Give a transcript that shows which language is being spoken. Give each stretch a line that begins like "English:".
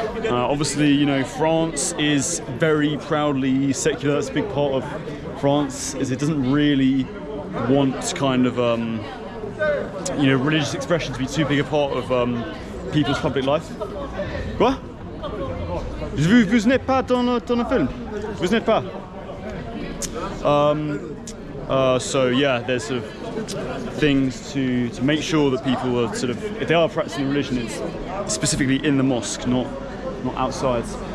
English: Obviously, you know, France is very proudly secular. That's a big part of France, is it doesn't really want kind of you know, religious expression to be too big a part of people's public life.
French: Quoi? Vous n'êtes pas dans le film? Vous n'êtes pas?
English: So yeah, there's sort of things to make sure that people are sort of, if they are practicing religion, it's specifically in the mosque, not outside.